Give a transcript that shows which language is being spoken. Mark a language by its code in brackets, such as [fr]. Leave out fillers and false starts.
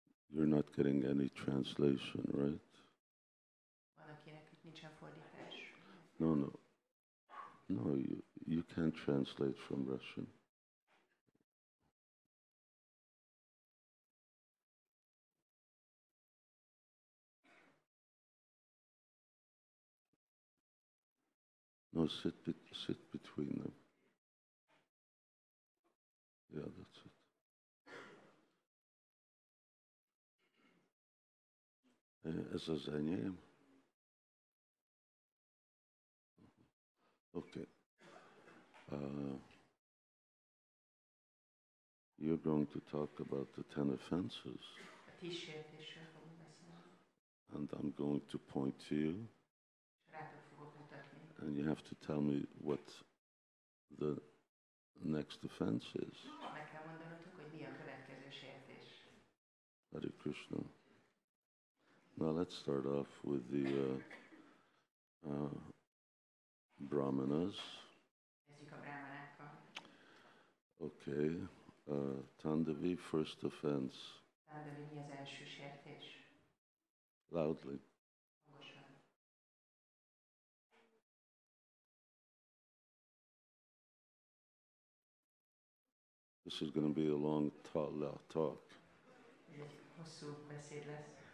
[en] You're not getting any translation, right? [hu] Van, akinek itt nincsen fordítás. [en] No. No, you can't translate from Russian. No, sit between them. Yeah, that's it. [hu] Ez az enyém. [en] Okay. You're going to talk about the 10 offenses. [hu] A 10 sértésről fogunk beszélni. [en] And I'm going to point to you. [hu] Rátok fogok mutatni. [en] And you have to tell me what the next offense is. [hu] Meg kell mondanotok, hogy mi a következő sértés. [en] Hare Krishna. Now let's start off with the brahmanas. [hu] Kezdjük a brahmanákkal. [en] Okay. Tandavi, first offense. [hu] Tandavi, mi az első sértés? [en] Loudly. [hu] Hangosan. [en] This is going to be a long talk. [hu] Ez egy hosszú beszéd lesz.